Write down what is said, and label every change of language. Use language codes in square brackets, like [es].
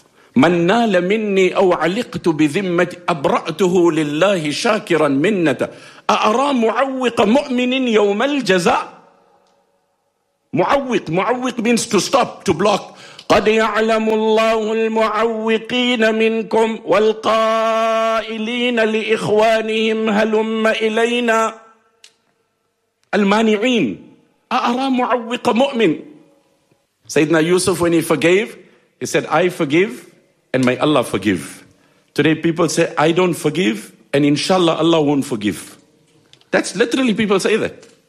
[ar] من نال مني أو علقت بذمة أبرأته لله شاكرا منته أأرى معوق مؤمن يوم الجزاء. [en] معوق, معوق means to stop, to block. [ar] قد يعلم الله المعوقين منكم والقائلين لإخوانهم هلم إلينا. المانعين. أأرى معوق مؤمن. [en] سيدنا يوسف, when he forgave, he said, I forgive and may Allah forgive. Today people say, I don't forgive, and inshallah Allah won't forgive. That's literally people say that.